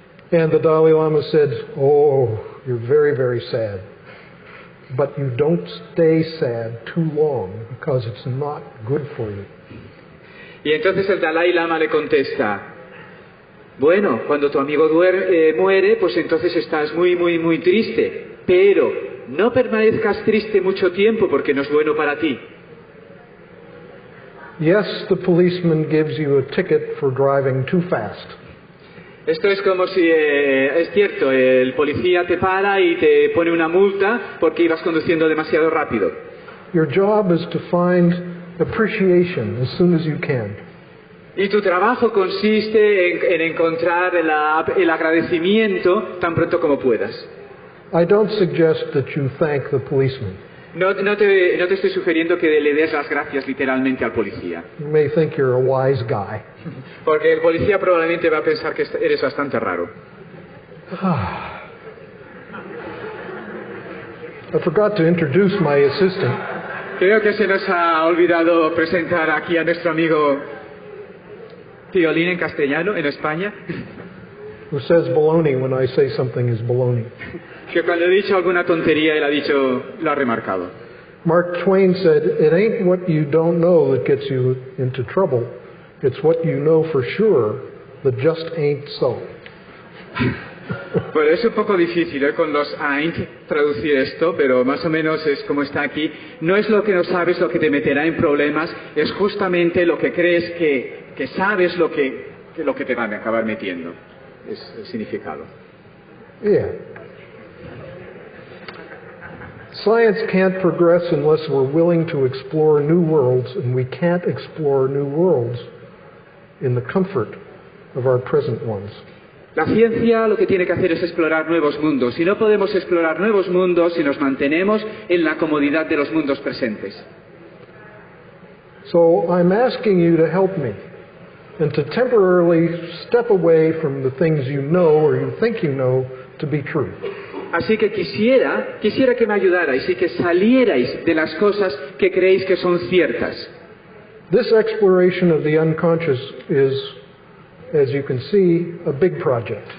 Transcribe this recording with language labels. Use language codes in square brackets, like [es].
[en] And the Dalai Lama said, Oh, you're very, very sad. But you don't stay sad too long because it's not good for you. [es] Y entonces el Dalai Lama le contesta, bueno, cuando tu amigo muere, pues entonces estás muy, muy, muy triste. Pero no permanezcas triste mucho tiempo porque no es bueno para ti. [en] Yes, the policeman gives you a ticket for driving too fast. [es] Esto es como si, es cierto, el policía te para y te pone una multa porque ibas conduciendo demasiado rápido. [en] Your job is to find appreciation as soon as you can. [es] Y tu trabajo consiste en encontrar el agradecimiento tan pronto como puedas. [en] I don't suggest that you thank the policeman. [es] No te estoy sugiriendo que le des las gracias literalmente al policía. [en] You may think you're a wise guy. [es] Porque el policía probablemente va a pensar que eres bastante raro. [en] I forgot to introduce my assistant. [es] Creo que se nos ha olvidado presentar aquí a nuestro amigo Piolín en castellano, en España. [en] Who says baloney when I say something is baloney. [es] Que cuando he dicho alguna tontería, él lo ha remarcado. [en] Mark Twain said, it ain't what you don't know that gets you into trouble. It's what you know for sure that just ain't so. [es] Bueno, es un poco difícil con los ain't traducir esto, pero más o menos es como está aquí. No es lo que no sabes lo que te meterá en problemas, es justamente lo que crees que sabes lo que te van a acabar metiendo. Es el significado. [en] Yeah. Science can't progress unless we're willing to explore new worlds, and we can't explore new worlds in the comfort of our present ones. [es] La ciencia lo que tiene que hacer es explorar nuevos mundos, y no podemos explorar nuevos mundos si nos mantenemos en la comodidad de los mundos presentes. [en] So I'm asking you to help me, and to temporarily step away from the things you know or you think you know to be true. [es] Así que quisiera que me ayudarais y que salierais de las cosas que creéis que son ciertas. [en] This exploration of the unconscious is, as you can see, a big project.